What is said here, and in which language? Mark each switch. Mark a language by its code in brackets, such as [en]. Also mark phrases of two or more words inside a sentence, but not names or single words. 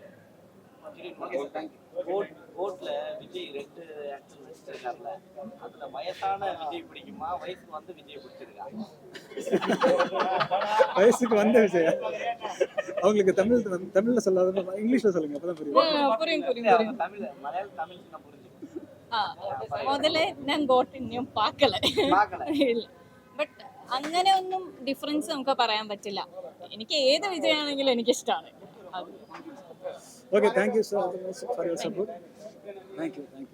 [ta] கோட்ல விஜய் 2 ஆக்டர் நடிச்சிருக்காருல, அதுல வயசான விஜய் பிடிக்குமா, வயசுக்கு வந்து விஜய் பிடிச்சிருக்கா? வயசுக்கு வந்த விஜய் அவங்களுக்கு தமிழ்ல சொல்லாத இங்கிலீஷ்ல சொல்லுங்க, அப்பதான் புரியும். தமிழ் மலையாளம் தமிழ் நான் புரிஞ்சுக்கணும். [ml] മുതലേ ഞാൻ ഗോട്ട് ഇനിയും പാക്കല ഇല്ല. ബട്ട് അങ്ങനെ ഒന്നും ഡിഫറൻസ് നമുക്ക് പറയാൻ പറ്റില്ല. എനിക്ക് ഏത് വിജയാണെങ്കിലും എനിക്കിഷ്ടമാണ്. ഓക്കെ, [en] thank you so much for your support. thank you.